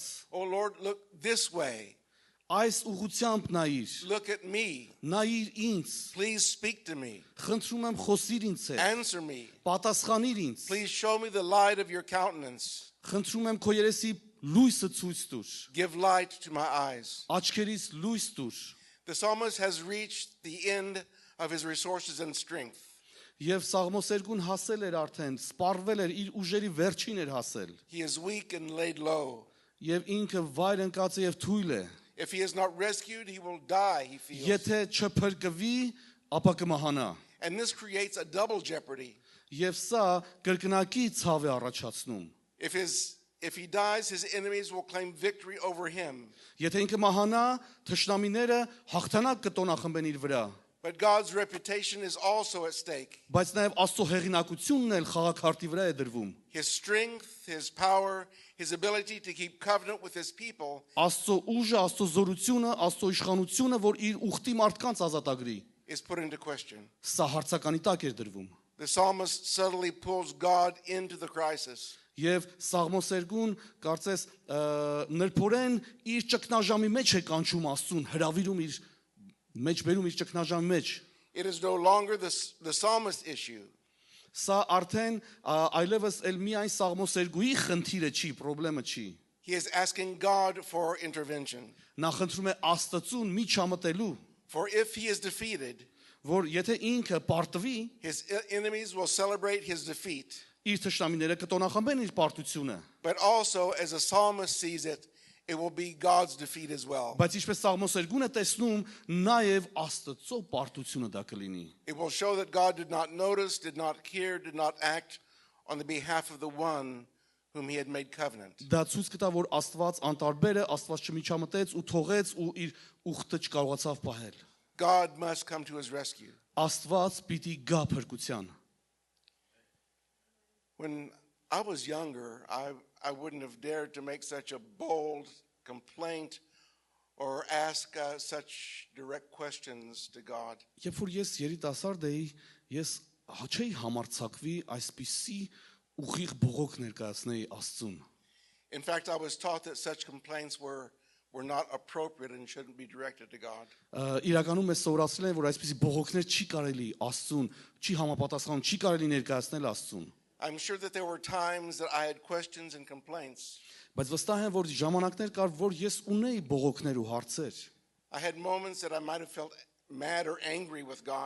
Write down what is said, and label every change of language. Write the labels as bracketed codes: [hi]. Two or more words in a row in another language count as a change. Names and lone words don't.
[en] O Lord, look this way. [hy] Այս ուղությամբ նայիր, [en] Look at me. [hy] նայիր ինձ, [en] Please speak to me. [hy] խնդրում եմ խոսիր ինձ հետ, [en] Answer me. [hy] պատասխանիր ինձ, [en] Please show me the light of your countenance. [hy] խնդրում եմ քո երեսի լույսը ցույց տուր, [en] Give light to my eyes. [hy] աչքերից լույս տուր։ [en] The psalmist has reached the end of his resources and strength. [hy] Եվ Սաղմոսերգուն հասել էր արդեն, սպառվել էր, իր ուժերի վերջին էր հասել։ [en] He is weak and laid low. [hy] Եվ ինքը վայր ընկած է եւ թույլ է։ [en] If he is not rescued, he will die, he feels. [hy] Եթե չփրկվի, ապա կմահանա։ [en] And this creates a double jeopardy. [hy] Եվ սա կրկնակի ցավ է առաջացնում։ [en] If he dies, his enemies will claim victory over him. [hy] Եթե ինքը մահանա, թշնամիները հաղթանակ կտոնախմբեն իր վրա։ [en] But God's reputation is also at stake. [hy] Բայց նաև Աստծո հեղինակությունն էլ խաղաքարտի վրա է դրվում։ [en] His strength, his power, his ability to keep covenant with his people [hy] Աստծո ուժը, Աստծո զորությունը, Աստծո իշխանությունը, որ իր ուխտի մարդկանց ազատագրի։ [en] is put into question. [hy] Սա հարցականի տակ էր դրվում։ [en] The psalmist subtly pulls God into the crisis. [hy] Եվ Սաղմոսերգուն կարծես նրբորեն իր ճգնաժամի մեջ է կանչում Աստծուն, հրավիրում իր մեջ բերում իր ճգնաժամի մեջ։ [en] It is no longer the psalmist issue. [hy] Սա արդեն այլևս էլ միայն Սաղմոսերգուի խնդիրը չի, խնդրեմը չի։ [en] He is asking God for intervention. [hy] Նա խնդրում է Աստծուն միջամտելու, [en] For if he is defeated, [hy] որ եթե ինքը պարտվի, [en] his enemies will celebrate his defeat. [hy] իր թշնամիները կտոնախմբեն իր պարտությունը, [en] But also, as a psalmist sees it, it will be God's defeat as well. [hy] բայց ինչպես Սաղմոսերգունը տեսնում, նաև Աստծո պարտությունը դա կլինի։ [en] It will show that God did not notice, did not hear, did not act on the behalf of the one whom he had made covenant. [hy] Դա ցույց կտա, որ Աստված անտարբեր է, Աստված չմիջամտեց ու թողեց ու իր ուխտը չկարողացավ պահել։ [en] God must come to his rescue. [hy] Աստված պիտի գա փրկության։ [en] When I was younger, I wouldn't have dared to make such a bold complaint or ask such direct questions to God. [hy] Երբ որ ես երիտասարդ էի, ես չէի համարձակվի այսպիսի ուղիղ բողոք ներկայացնեի Աստծուն։ [en] In fact, I was taught that such complaints were not appropriate and shouldn't be directed to God. [hy] Իրականում ես սովորացրել եմ, որ այսպիսի բողոքներ չի կարելի Աստծուն, չի համապատասխանում, չի կարելի ներկայացնել Աստծուն։ [en] I'm sure that there were times that I had questions and complaints. [hy] Բայց վստահ եմ, որ ժամանակներ կար, որ ես ունեի բողոքներ ու հարցեր։ [en] I had moments that I might have felt mad or angry with God,